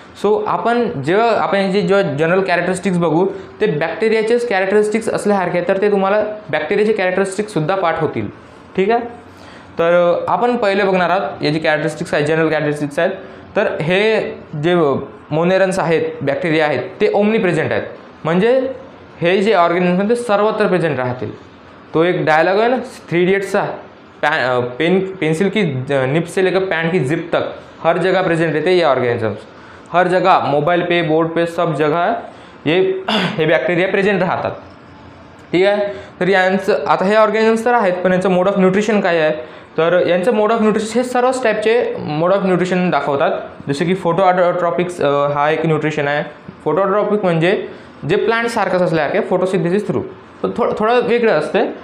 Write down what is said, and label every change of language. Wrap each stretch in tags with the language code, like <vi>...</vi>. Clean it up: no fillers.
<mr>So जेव्हा याची general characteristics बघू ते बॅक्टेरियाचेच कॅरेक्टरिस्टिक्स असल्यासारखे आहेत, तर ते तुम्हाला बॅक्टेरियाचे कॅरेक्टरिस्टिक्ससुद्धा पाठ होतील. ठीक आहे. तर आपण पहिले बघणार आहोत याची कॅरेक्टरिस्टिक्स आहेत, जनरल कॅरेक्टरिस्टिक्स आहेत. तर हे जे मोनेरन्स आहेत, बॅक्टेरिया आहेत, ते ओमनी प्रेझेंट आहेत. म्हणजे हे जे ऑर्गॅनिझम ते सर्वत्र प्रेझेंट राहतील. तो एक डायलॉग आहे ना 3 इडियट्सचा,</mr> <hi>पेंसिल की निप से लेकर पैंट की जिप तक हर जगह प्रेजेंट रहते हैं ये ऑर्गेनिजम्स. हर जगह, मोबाईल पे, बोर्ड पे, सब जगह</hi> <mr>हे बॅक्टेरिया प्रेझेंट राहतात. ठीक आहे. तर यांचं आता हे ऑर्गॅनिझम्स तर आहेत, पण यांचं मोड ऑफ न्यूट्रिशन काय आहे, तर यांचं मोड ऑफ न्यूट्रिशन हे सर्वच टाईपचे मोड ऑफ न्यूट्रिशन दाखवतात. जसे की फोटोऑट्रॉपिक्स हा एक न्यूट्रिशन आहे. फोटोऑट्रॉपिक म्हणजे जे प्लांट सारखंच असल्यासारखे फोटोसिंथेसिस थ्रू, तर थोडं वेगळं असते.</mr>